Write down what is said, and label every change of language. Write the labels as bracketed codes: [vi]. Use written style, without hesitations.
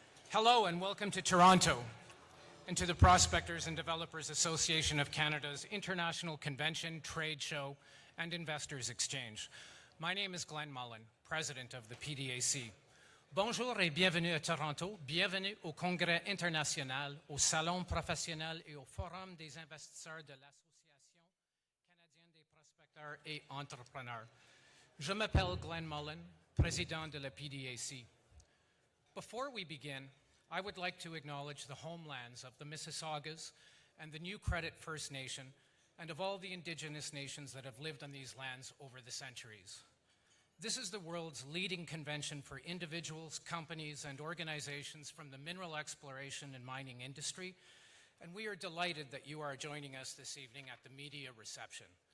[en] Hello and welcome to Toronto and to the Prospectors and Developers Association of Canada's International Convention, Trade Show, and Investors Exchange. My name is Glenn Mullen, President of the PDAC. [fr] Bonjour et bienvenue à Toronto. Bienvenue au Congrès international, au Salon professionnel et au Forum des investisseurs de l'Association canadienne des prospecteurs et entrepreneurs. Je m'appelle Glenn Mullen, Président de la PDAC. [en] Before we begin, I would like to acknowledge the homelands of the Mississaugas and the New Credit First Nation and of all the Indigenous nations that have lived on these lands over the centuries. This is the world's leading convention for individuals, companies, and organizations from the mineral exploration and mining industry, and we are delighted that you are joining us this evening at the media reception.